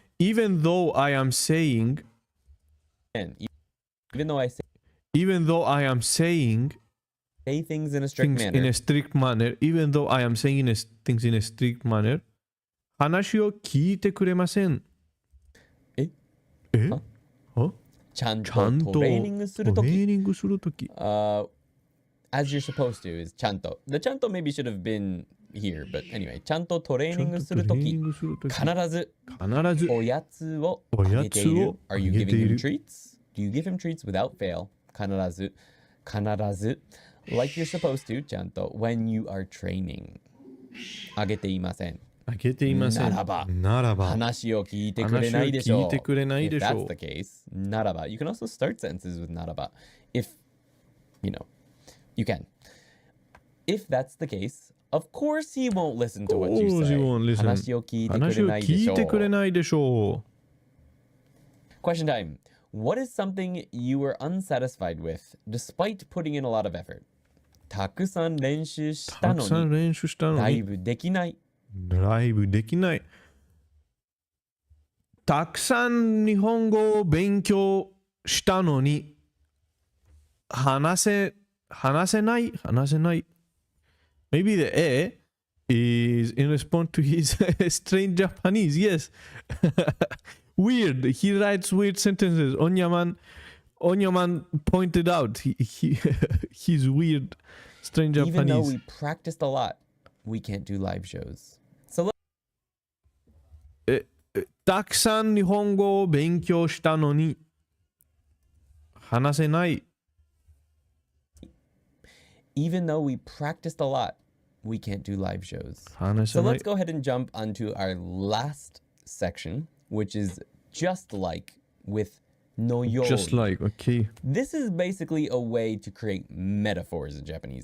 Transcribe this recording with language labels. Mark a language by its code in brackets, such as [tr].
[en] even though I am saying, And even though I say even though I am saying things in a strict things manner, in a strict manner, even though I am saying things in a strict manner, [ja] 話を聞いてくれません。ええあちゃんちゃんととトレーニングするとき、トレーニングするとき。 [en] as you're supposed to is ちゃんと。 The ちゃんと maybe should have been here, but anyway, [ja] ちゃんとトレーニングするとき、必ずおやつをあげている。 [en] Are you giving him treats? Do you give him treats without fail? 必ず、like you're supposed to, ちゃんと when you are training. [ja] あげていません。あげていません。ならば話を聞いてくれないでしょう。話を聞いてくれないでしょう。 [en] If that's the case, ならば。 You can also start sentences with ならば。 If, you know, you can. If that's the case, of course he won't listen to what you say. [ja] 話を聞いてくれないでしょう。話を聞いてくれないでしょう。 [en] Question time. What is something you were unsatisfied with despite putting in a lot of effort? [ja] たくさん練習したのにライブできない。ライブできない。たくさん日本語を勉強したのに話せない。 [en] Maybe the A is in response to his strange Japanese. Yes. Weird. He writes weird sentences. Onyaman pointed out his weird, strange Japanese. Even though we practiced a lot, we can't do live shows. So [ja] たくさん日本語を勉強したのに話せない。 [en] Even though we practiced a lot, we can't do live shows. So let's go ahead and jump onto our last section, which is just like with no yo. Just like, okay. This is basically a way to create metaphors in Japanese.